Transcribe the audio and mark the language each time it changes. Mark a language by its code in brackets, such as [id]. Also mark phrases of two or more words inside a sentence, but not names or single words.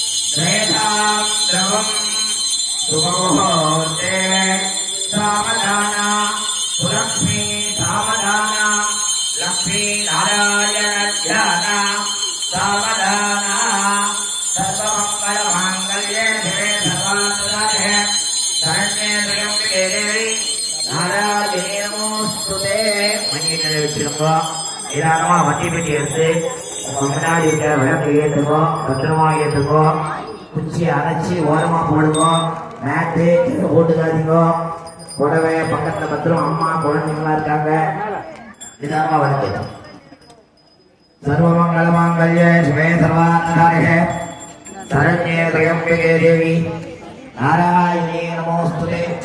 [sa] सुमुहूर्ते सावधाना सुलक्ष्मी सावधाना लक्ष्मी नारायण ध्याना सावधाना सर्वमङ्गलमाङ्गल्ये शिवे सर्वार्थसाधके शरण्ये त्र्यम्बके देवी नारायणी नमोस्तुते [ta] மணிகளை வச்சிருக்கோ நிதானமா வண்டி பெட்டி எடுத்து முன்னாடி இருக்க விளக்கு ஏற்றுக்கோ பத்திரமா ஏற்றுக்கோ குச்சி அரைச்சி ஓரமா போடுங்க மேட்டு கீழே போட்டுக்காதீங்க புடவை பக்கத்துல பத்திரம் அம்மா குழந்தைங்களா இருக்காங்க நிதானமா வருது [sa] सर्वमङ्गल माङ्गल्ये शिवे सर्वार्थसाधके शरण्ये त्र्यम्बके देवी नारायणी नमोस्तुते